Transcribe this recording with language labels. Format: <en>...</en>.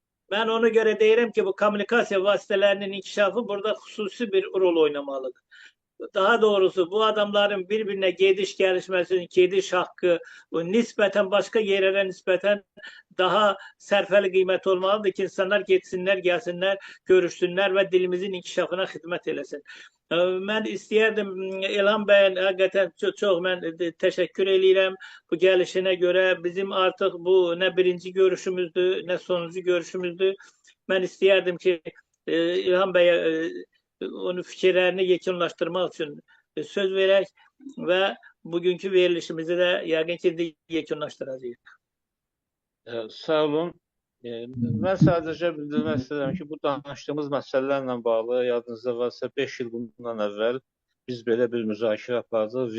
<tr>Ben ona göre</tr> <az>deyirəm ki, bu kommunikasiya vasitələrinin inkişafı burada xüsusi bir rol oynamalıdır.</az> <tr>Daha doğrusu bu adamların bir-birine gediş gelişmesinin gediş hakkı bu nispeten başka yerlere nispeten daha serfeli kıymet olmalıdır ki insanlar geçsinler, gelsinler, görüşsünler ve dilimizin inkişafına hizmet</tr> <az>eləsin. Mən istəyərdim İlham bəyin həqiqətən çox mən təşəkkür eləyirəm bu gəlişinə görə. Bizim artıq bu nə birinci görüşümüzdür, nə sonuncu görüşümüzdür. Mən istəyərdim ki, İlham bəyə onun fikirlərini yekunlaşdırmaq üçün söz verək və bugünkü verilişimizi də yəqin ki, yekunlaşdıracağıq. Sağ olun. Mən sadəcə bildirmək istəyirəm ki, bu danışdığımız məsələlərlə bağlı yadınızda varsa 5 il bundan əvvəl biz belə bir müzakirə apardıq.</az>